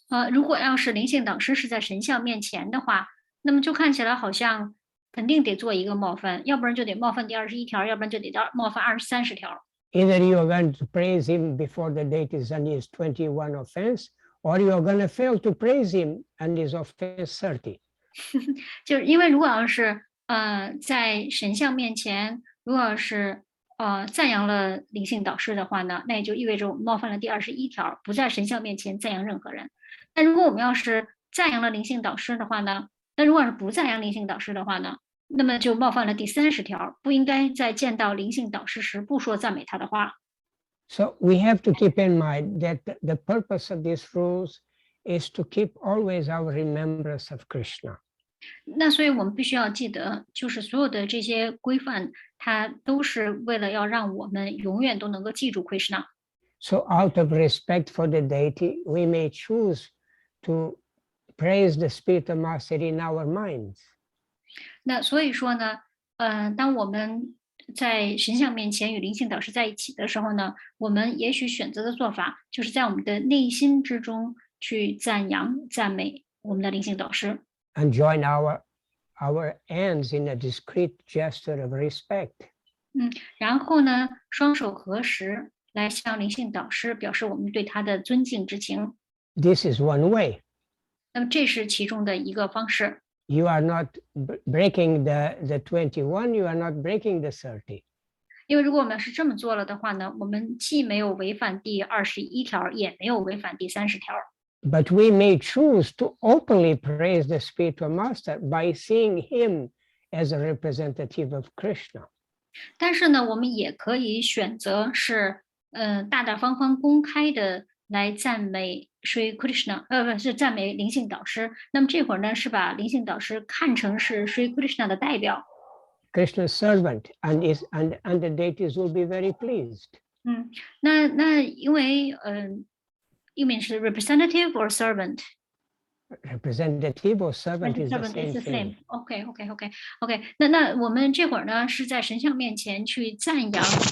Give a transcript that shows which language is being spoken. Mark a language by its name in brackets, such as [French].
[Chinese] 如果要是灵性导师是在神像面前的话，那么就看起来好像肯定得做一个冒犯，要不然就得冒犯第21条，要不然就得冒犯30条。 [English] Either you are going to praise him before the deity and his 21 offense, or you are going to fail to praise him and his offense 30. [Chinese] 就是因为如果要是在神像面前，如果要是赞扬了灵性导师的话呢，那也就意味着我们冒犯了第21条，不在神像面前赞扬任何人。但如果我们要是赞扬了灵性导师的话呢，那如果是不赞扬灵性导师的话呢，那么就冒犯了第30条，不应该在见到灵性导师时不说赞美他的话。 [English] So we have to keep in mind that the purpose of these rules is to keep always our remembrance of Krishna. [Chinese] 那所以我们必须要记得，就是所有的这些规范，它都是为了要让我们永远都能够记住 Krishna。 [English] So out of respect for the deity, we may choose to praise the spirit of master in our minds. [Chinese] 那所以说呢，当我们在神像面前与灵性导师在一起的时候呢，我们也许选择的做法，就是在我们的内心之中去赞扬、赞美我们的灵性导师。 [English] And join our hands in a discreet gesture of respect. [Chinese] 然后呢，双手合十来向灵性导师表示我们对他的尊敬之情。 [English] This is one way. [Chinese] 那么这是其中的一个方式。 [English] You are not breaking the 21, you are not breaking the 30. [Chinese] 因为如果我们是这么做了的话呢，我们既没有违反第21条，也没有违反第30条。 [English] But we may choose to openly praise the spiritual master by seeing him as a representative of Krishna. [Chinese] 但是呢，我们也可以选择是大大方方公开的来赞美 Sri Krishna， 不是赞美灵性导师。那么这会儿呢，是把灵性导师看成是 Sri Krishna 的代表。 [English] Krishna's servant, and the deities will be very pleased. [Chinese] 那因为 [English] you mean [Chinese] 是 [English] representative or servant? Representative or servant is the Servant same is the thing. same. OK. [Chinese] 那我们这会儿呢是在神像面前去赞扬。